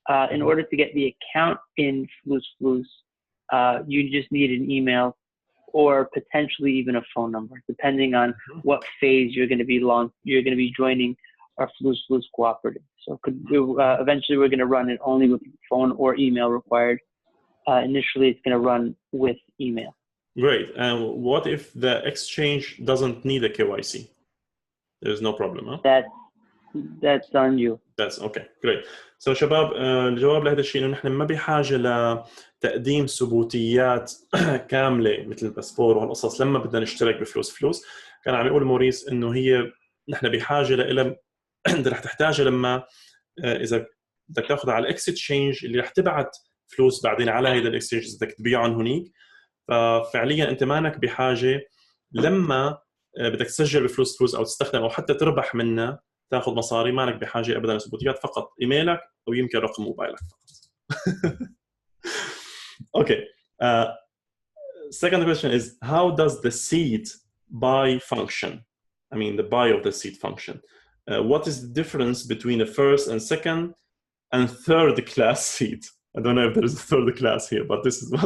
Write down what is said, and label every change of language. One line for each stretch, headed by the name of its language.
English: In order to get the account in Fluss, you just need an email or potentially even a phone number, depending on what phase you're going to be joining our Fluss cooperative. So eventually we're going to run it only with phone or email required. Initially, it's going to run with email. Great. And what if the exchange doesn't need a KYC? There's no problem, huh? That's on you. That's okay. Great.
Arabic: So شباب الجواب لهذا الشيء إنه نحن ما بحاجة لتقديم ثبوتيات كاملة مثل الباسبور وهالقصص لما بدنا نشترك بفلوس. كان عم يقول موريس إنه هي نحن بحاجة لها رح تحتاجها لما إذا بدك تاخذ على الاكستشينج اللي رح تبعت فلوس بعدين على هيدا الاكستشينج بدك تبيعهم هنيك. ففعليا انت مانك بحاجه لما بدك تسجل بفلوس او تستخدم او حتى تربح منها تاخذ مصاري، مانك بحاجه ابدا لثبوتيات، فقط ايميلك او يمكن رقم موبايلك فقط.
English: Okay. Second question is, how does the seat buy function? I mean, the buy of the seat function. What is the difference between the first and second and third class seat? I don't know if there is a third class here, but this is